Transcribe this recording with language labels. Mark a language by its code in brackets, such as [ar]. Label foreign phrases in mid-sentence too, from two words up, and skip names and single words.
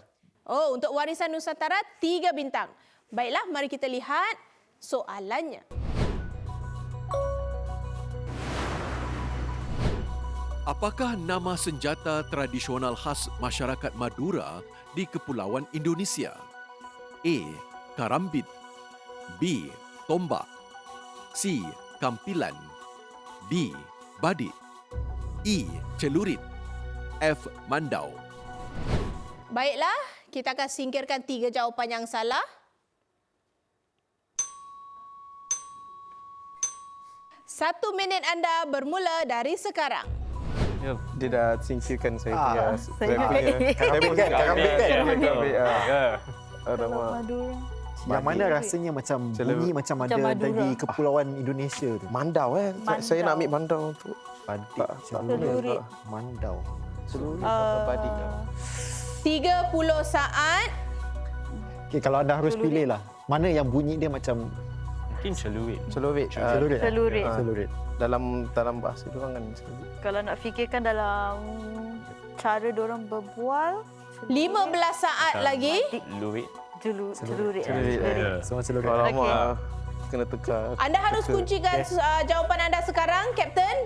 [ms] Oh, untuk warisan Nusantara 3 bintang. Baiklah, mari kita lihat soalannya. Apakah nama senjata tradisional khas masyarakat Madura di Kepulauan Indonesia? A. Karambit, B. Tombak, C. Kampilan, D. Badik, E. Celurit, F. Mandau. Baiklah, kita akan singkirkan 3 jawapan yang salah. 1 minit anda bermula dari sekarang. Dia dah singkirkan saya punya. Karambit kan? Karambit kan? Alamak. Madura. Yang mana rasanya macam bunyi macam ada Madura. dari Kepulauan Indonesia tu. Mandau Saya nak ambil mandau untuk Badik. Celurit. Mandau. seluruh badik. 30 saat. Okay, kalau anda harus pilih lah, mana yang bunyi dia macam Mungkin celurit. Celurit. celurit. Celurit. Celurit. Dalam bahasa diorang kan celurit. Kalau nak fikirkan dalam cara diorang berbual, 15 saat lagi. Luit. Celurit. Semua celurit. Alamak. Kena tukar. Anda harus kuncikan jawapan anda sekarang, Kapten.